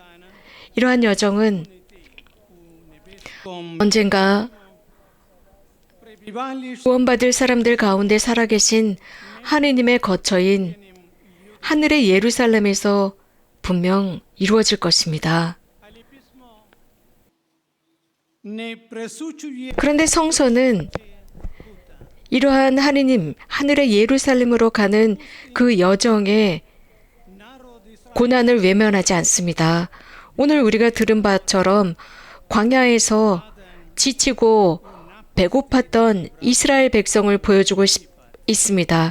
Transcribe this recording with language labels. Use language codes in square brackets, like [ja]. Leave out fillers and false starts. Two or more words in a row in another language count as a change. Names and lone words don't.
[ko] 이러한 여정은 언젠가 [hr] prebivalište [ko] 구원받을 사람들 가운데 살아계신 하느님의 거처인 하늘의 예루살렘에서 분명 이루어질 것입니다. [hr] ali pismo ne presučuje [ko] 그런데 성서는 이러한 하늘의 예루살렘으로 가는 그 여정에 [hr] narod Israel [ko] 고난을 외면하지 않습니다. 오늘 우리가 들은 바처럼 광야에서 지치고 배고팠던 이스라엘 백성을 보여주고 있습니다.